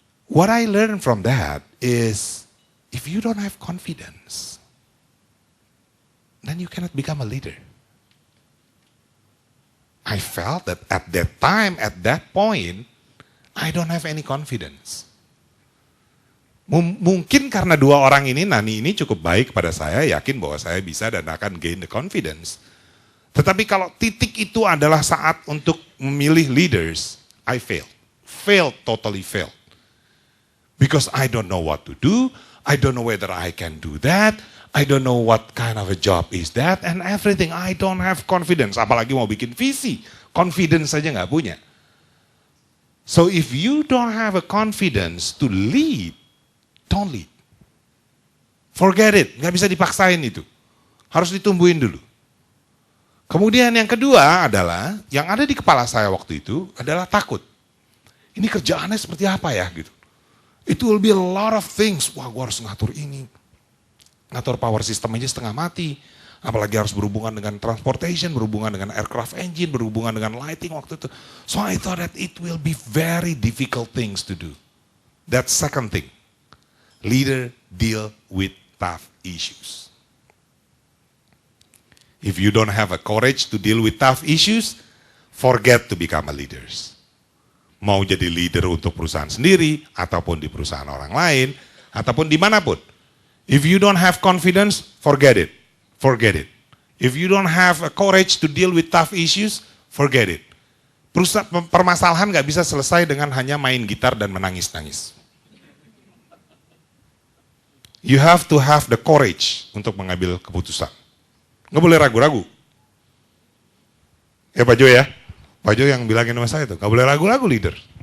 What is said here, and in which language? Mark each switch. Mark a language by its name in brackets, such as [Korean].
[English] What I learned from that is, if you don't have confidence, then you cannot become a leader. I felt that at that time, at that point, I don't have any confidence. [Indonesian] Mungkin karena dua orang ini, Nani ini cukup baik pada saya, yakin bahwa saya bisa dan akan [English] gain the confidence. [Indonesian] Tetapi kalau titik itu adalah saat untuk memilih leaders, [English] I failed, totally failed. Because I don't know what to do, I don't know whether I can do that, I don't know what kind of a job is that, and everything, I don't have confidence. [Indonesian] Apalagi mau bikin visi, confidence saja nggak punya. [English] So if you don't have a confidence to lead, don't lead. Forget it, [Indonesian] nggak bisa dipaksain itu. Harus ditumbuhin dulu. Kemudian yang kedua adalah, yang ada di kepala saya waktu itu adalah takut. Ini kerjaannya seperti apa ya gitu. [English] It will be a lot of things. [Indonesian] Wah, gue harus ngatur ini. Ngatur power system aja setengah mati. Apalagi harus berhubungan dengan transportation, berhubungan dengan aircraft engine, berhubungan dengan lighting waktu itu. [English] So I thought that it will be very difficult things to do. That's second thing. Leader deal with tough issues. If you don't have a courage to deal with tough issues, forget to become a leader. [Indonesian] Mau jadi leader untuk perusahaan sendiri, ataupun di perusahaan orang lain, ataupun dimanapun. [English] If you don't have confidence, forget it. Forget it. If you don't have a courage to deal with tough issues, forget it. [Indonesian] Permasalahan gak bisa selesai dengan hanya main gitar dan menangis-nangis. [English] You have to have the courage [Indonesian] untuk mengambil keputusan. Nggak boleh ragu-ragu. Ya Pak Jo ya. Pak Jo yang bilangin sama saya tuh, nggak boleh ragu-ragu leader.